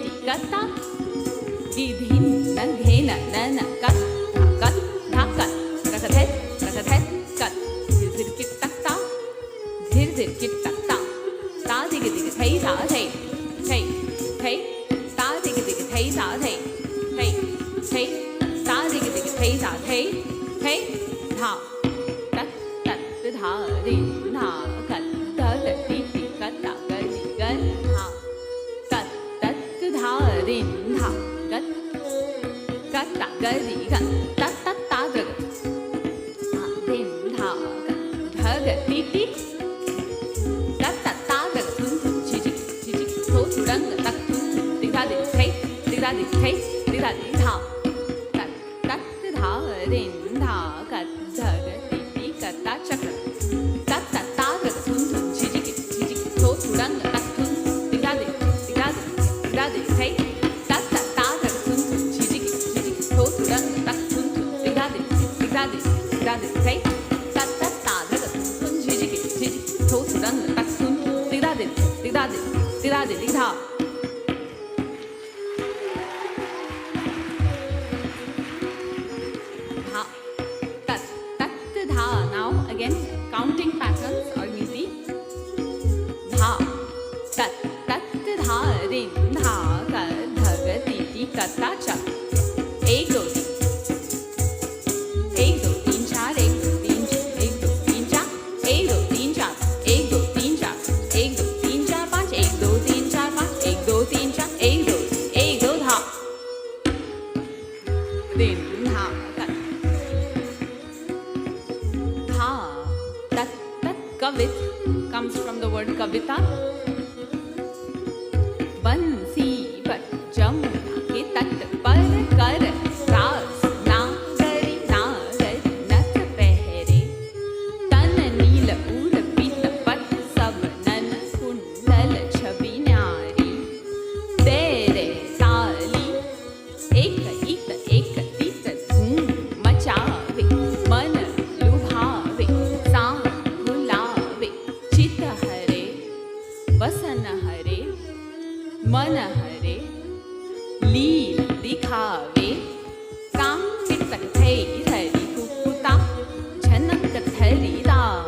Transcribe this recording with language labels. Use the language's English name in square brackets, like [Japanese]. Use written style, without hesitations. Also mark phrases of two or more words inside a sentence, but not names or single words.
[English] कता दी धीन न घेन न कत कत धा कत रखत है कत धीर किट तकता धीर किट तकता ता दिग दिग थई ता थई थई थई ता दिग दिग थई ता थई थई थई ता दिग दिग थई ता थई थई धा तत तत धा रि ना कत ध द ति ति कत ता ग रि गन धा तत तत धा रि धा कत कत ता ग रि गन तत तत ता ग धा रि धा कत ध ग ति ति तत तत ता ग थुन थुन छि छि थो थु रंग तक थुन दि धा दि थै दि धा दि थै दि धा दि धा तत तत धा रि धा कत ध ग ति ति कत ता चक्र तत तत ता ग थुन थुन छि छि थो थु रंग तक थुन दि धा दि थै तत तत ता ग थुन थुन छि छि थो थु रंग तक थुन दि धा दि थै तत तत ता ग थुन थुन छि छि थो थु रंग तक थुन दि धा दि धा धा tat tat dha. Now again counting patterns are easy. Dha tat tat dha rin dha ka dha ga ti ti ka ta cha. [Hindi] एक दो तीन एक दो तीन चार एक दो तीन चार एक दो तीन चार एक दो तीन चार एक दो तीन चार पाँच एक दो तीन चार पाँच एक दो तीन चार एक दो धा दिन धा धा tat tat [English] kavit comes from the word kavita. [Braj] बंसी पर जमुना के तट पर कर रास नागरी नागरी नथ पहरे तन नील उर पीत पट सब नन कुंडल छवि न्यारी तेरे ताली एक तीत धूम मचावे मन लुभावे सांग भुलावे चित हरे वसन हरे मन हरे लील दिखावे कांगित थई धरी कुकुता झनक धरी दा